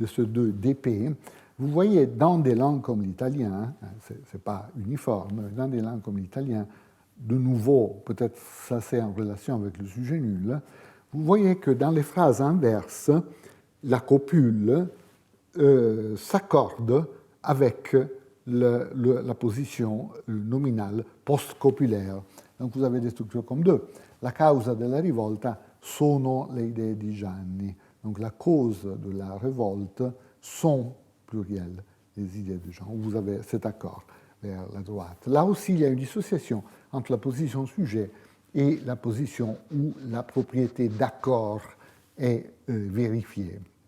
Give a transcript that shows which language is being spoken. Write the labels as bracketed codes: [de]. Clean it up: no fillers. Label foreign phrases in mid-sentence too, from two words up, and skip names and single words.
[fr] ces 2 DP, vous voyez dans des langues comme l'italien, ce n'est pas uniforme, mais dans des langues comme l'italien, de nouveau, peut-être ça c'est en relation avec le sujet nul, vous voyez que dans les phrases inverses, la copule s'accorde avec la position nominale post-copulaire. Donc vous avez des structures comme 2. [it] La causa della rivolta sono le idee di Gianni. [fr] Donc la cause de la révolte sont, pluriel, les idées de Jean. Vous avez cet accord vers la droite. Là aussi, il y a une dissociation entre la position sujet et la position où la propriété d'accord est vérifiée.